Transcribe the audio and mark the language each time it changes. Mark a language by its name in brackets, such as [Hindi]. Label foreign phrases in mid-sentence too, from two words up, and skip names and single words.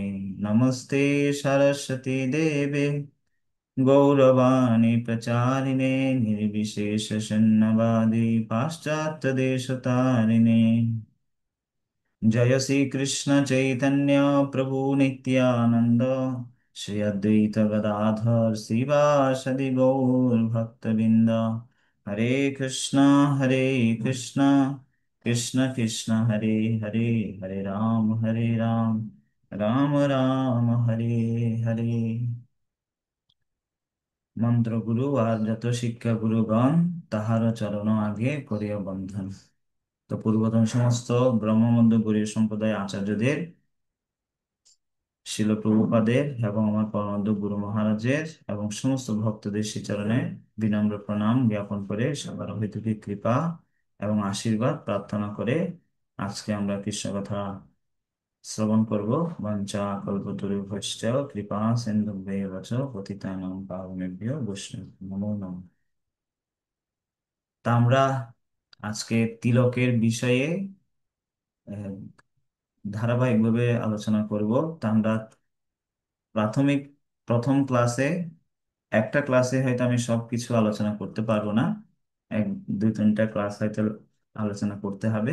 [Sanskrit] नमस्ते सरस्वती देवे गौरवाणी प्रचारिणे निर्विशेष शून्यवादी पाश्चात्यदेशतारिणे। जय श्री कृष्ण चैतन्य प्रभु नित्यानंद श्री अद्वैत गदाधर श्रीवासदि गौर भक्तबिंद। हरे कृष्णा हरे कृष्णा कृष्ण कृष्ण हरे हरे, हरे राम राम राम हरे हरे। [Bangla] মন্ত্রগুরু আর যত শিক্ষা গুরুগণ তাহার চরণ আগে করিয়া বন্ধন। তো পূর্বতন সমস্ত ব্রহ্মমধ্য গৌড়ীয় সম্প্রদায় আচার্যদের, শিল প্রভুপাদের এবং আমার পরমানন্দ গুরু মহারাজের এবং সমস্ত ভক্তদের শ্রীচরণে বিনম্র প্রণাম জ্ঞাপন করে সবার হইতুকি কৃপা এবং আশীর্বাদ প্রার্থনা করে আজকে আমরা কৃষ্ণ কথা শ্রবণ করব। [Sanskrit] বাঞ্ছা কল্পতরুভ্যশ্চ কৃপা সিন্ধুভ্যেব চ পতিতানাং পাবনেভ্যো বৈষ্ণবেভ্যো নমো নমঃ। [Bangla] তা আমরা আজকে তিলকের বিষয়ে আহ, ধারাবাহিকভাবে আলোচনা করব। তা আমরা প্রাথমিক প্রথম ক্লাসে, একটা ক্লাসে হয়তো আমি সবকিছু আলোচনা করতে পারবো না, এক দুই তিনটা ক্লাস হয়তো আলোচনা করতে হবে।